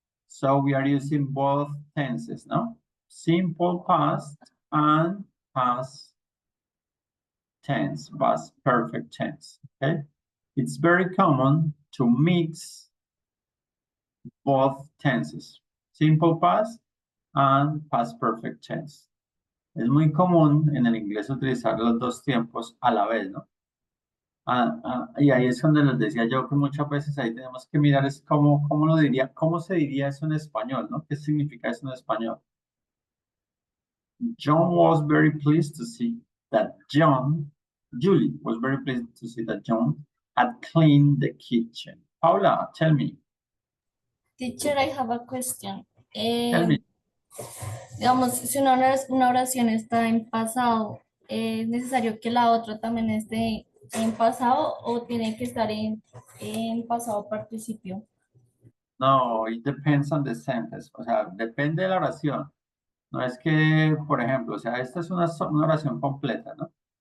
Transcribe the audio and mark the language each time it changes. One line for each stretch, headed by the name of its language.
English: So we are using both tenses, no? Simple past and past tense, past perfect tense, okay? It's very common to mix both tenses, simple past and past perfect tense.
Spanish: Es muy común en el inglés utilizar los dos tiempos a la vez, ¿no? Y ahí es donde les decía yo que muchas veces ahí tenemos que mirar es cómo se diría eso en español, ¿no? ¿Qué significa eso en español?
English: John was very pleased to see that Julie was very pleased to see that John had cleaned the kitchen. Paula, tell me. teacher, I have a question. Tell me.
Spanish: Digamos, si una oración está en pasado, ¿es necesario que la otra también esté en pasado o tiene que estar en pasado participio?
English: No, it depends on the sentence.
Spanish: O sea, depende de la oración. No es que, por ejemplo, o sea, esta es una oración completa, ¿no?